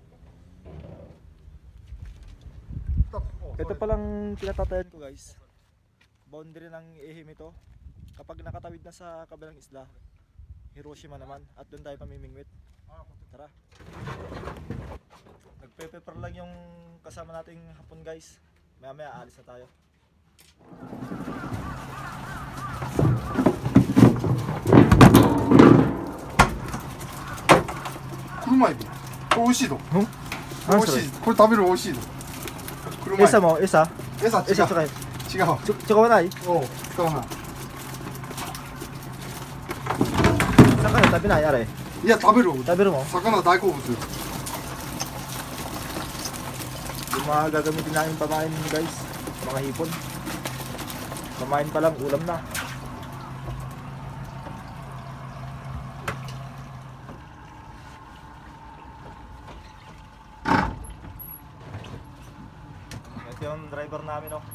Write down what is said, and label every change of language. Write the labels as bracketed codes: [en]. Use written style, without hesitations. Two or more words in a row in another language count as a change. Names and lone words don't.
[tl] Ito palang pinatatayan ko guys. Boundary ng Ehim ito. Kapag nakatawid na sa kabilang isla, Hiroshima naman, at dun tayo pamimingwit. Tara. Nagpe-prepare lang yung kasama nating hapon guys. Maya maya aalis na tayo. [ja] 車エビこれ美味しいの美味しいこれ食べる美味しいの車エビ [tl] Isa mo, isa? [ja] 餌違 [tl] Isa [ja] う [tl] tsaka [ja] 違う [tl] tsaka wala eh. [ja] おう使わない [tl] Saan ka na? Tabi na, yari. [ja] いや食べる [tl] Tabi mo. [ja] 魚大好物よ [tl] Yung mga gagamitin namin pamain guys. Mga hipon. Pamain pa lang, ulam na. Ito yung driver namin oh.